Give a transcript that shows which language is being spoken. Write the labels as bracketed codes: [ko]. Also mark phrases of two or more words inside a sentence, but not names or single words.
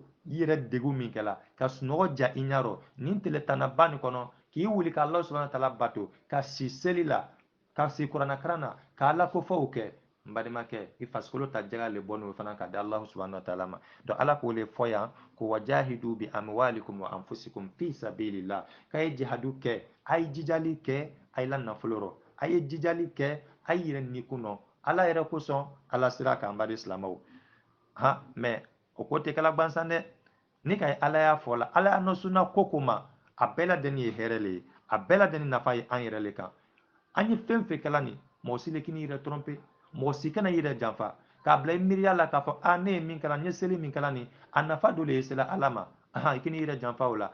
[bm] i yɛrɛ degun min kɛla ka sunɔgɔ ja i ɲɛ rɔ nin tile tannaba nin kɔnɔ k'i wuli ka [ar] الله سبحانه تعالى [bm] bato ka si seli la ka si kuranakaran na ka ala kofɔw kɛ n balimakɛ i fasikolo ta jaga le bɔ n'o fana ka di [ar] الله سبحانه وتعالى [bm] ma donc ala k'o le fɔ yan ko [ar] وجاهدوا بأموالكم وأنفسكم في سبيل الله [bm] k'a ye jihadu kɛ a ye jijali kɛ a ye la nafolo rɔ a ye jijali kɛ a ye yɛrɛ nikun nɔ ala yɛrɛ kosɔn ala sira kan bari silamaw mais o ko tɛ kɛla gwansan dɛ ni ka ye ala y'a fɔ la ala y'a nɔsuna ko ko ma a bɛɛ lajɛlen ye hɛrɛ le ye a bɛɛ lajɛlen nafa ye an yɛrɛ le kan an ye fɛn fɛn kɛla nin mɔgɔ si le k'i n'i yɛrɛ tromper mɔgɔ si kana i yɛrɛ janfa k'a bila i miiriya la k'a fɔ ne ye min kɛla n ye seli min kɛla nin a nafa dɔ le ye sela ala ma i k'i n'i yɛrɛ janfa o la